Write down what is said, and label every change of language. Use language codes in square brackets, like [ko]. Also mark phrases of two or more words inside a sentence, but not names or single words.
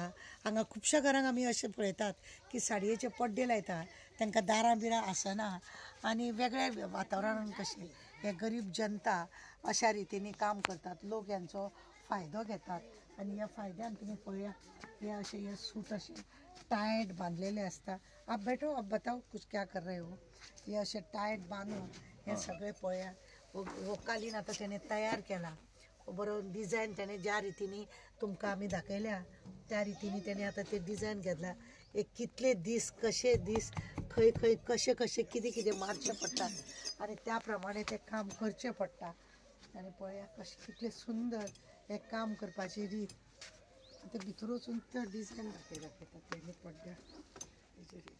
[kok] हांगा खुबश्या घरांक आमी अशें पळयतात की साडयेचे पड्डे लायता तांकां दारां बिरां आसना आनी वेगळे वातावरणान कशें हे गरीब जनता अशा रितीने काम करतात लोक यांचो फायदो घेतात आनी ह्या फायद्यान तुमी पळया हे अशे हे सूट अशे टायट बांधलेले असता। [hi] आप बैठो आप बताओ कुछ क्या कर रहे हो। [kok] हे अशे टायट बांदून हे सगळे पळया हो कालीन आतां तेणे तयार केला बरो डिजायन तेणे ज्या रितीने तुमकां आमी दाखयल्या त्या रितीने त्याने आता ते डिझायन घेतला एक कितले दीस कशे दीस खंय खंय कशे कशे कितें कितें मारचें पडटा आनी त्या प्रमाणे तें काम करचें पडटा आनी पळया कशें कितलें सुंदर हें काम करपाची रीत आतां भितर वचून तो डिझायन दाखयता पयलीं पड्ड्या तेजी रीत